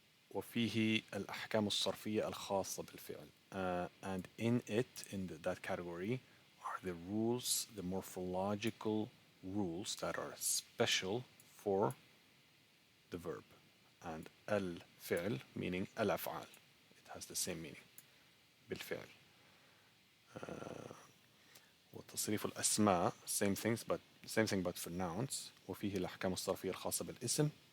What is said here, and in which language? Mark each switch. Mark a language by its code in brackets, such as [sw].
[ar] وفيه الأحكام الصرفية الخاصة بالفعل. [en] And in that category, are the rules, the morphological rules that are special for the verb. And al-fi'l, meaning al-af'al. It has the same meaning. بالفعل. [ar] وتصريف الأسماء, [en] same thing but for nouns. [ar] وفيه الأحكام الصرفية الخاصة بالاسم.